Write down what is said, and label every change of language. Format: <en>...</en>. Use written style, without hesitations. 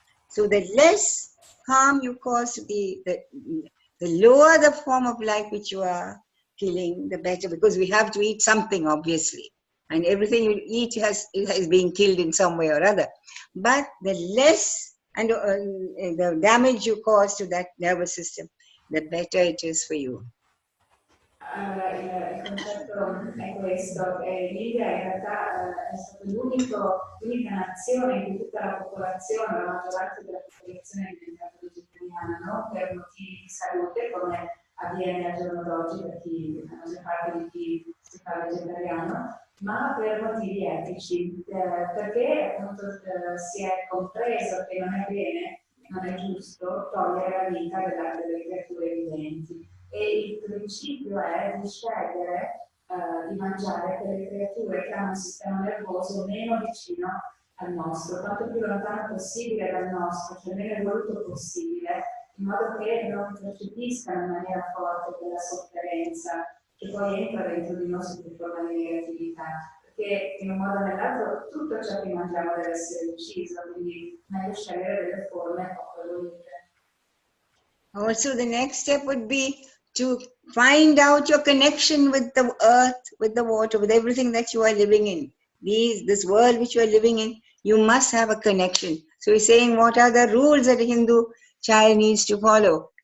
<en>So the less harm you cause to the lower the form of life which you are killing, the better, because we have to eat something, obviously. And everything you eat is being killed in some way or other. But the less and the damage you cause to that nervous system, the better it is for you.</en> <it>Allora, il concetto è questo, l'India in realtà è stata l'unica nazione in cui tutta la popolazione, la maggioranza della popolazione è diventata vegetariana, non per motivi di salute come avviene al giorno d'oggi per la maggior parte di chi si fa vegetariano, ma per motivi etici, perché appunto si è compreso che non è bene, non è giusto togliere la vita delle creature viventi. E il principio è di scegliere di mangiare quelle creature che hanno un sistema nervoso meno vicino al nostro, quanto più lontano possibile dal nostro, cioè meno evoluto possibile, in modo che non percepiscano in maniera forte quella sofferenza che poi entra dentro di noi sotto forma di negatività, perché in un modo o nell'altro tutto ciò che mangiamo deve essere ucciso, quindi meglio scegliere delle forme poco evolute.</it> <en>Also, the next step would be to find out your connection with the earth, with the water, with everything that you are living in. This world which you are living in, you must have a connection. So he's saying, what are the rules that a Hindu child needs to follow?</en>